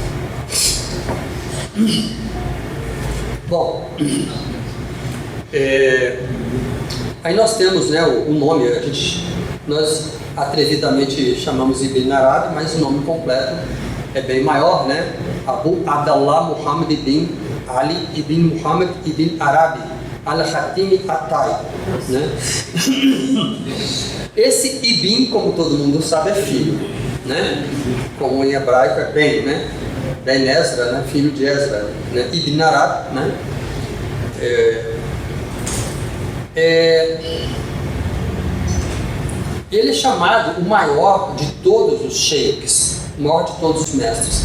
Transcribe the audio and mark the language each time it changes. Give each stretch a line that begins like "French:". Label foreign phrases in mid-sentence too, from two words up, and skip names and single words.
Portuguese: Bom, aí nós temos, né, o nome, nós atrevidamente chamamos Ibn Arabi, mas o nome completo é bem maior, né? Abu Abdallah Muhammad ibn Ali ibn Muhammad ibn Arabi al-Khatimi Attai, né? Esse Ibn, como todo mundo sabe, é filho, né? Como em hebraico é Ben, né? Ben Ezra, né? Filho de Ezra, né? Ibn Arabi, né? Ele é chamado o maior de todos os sheikhs, o maior de todos os mestres.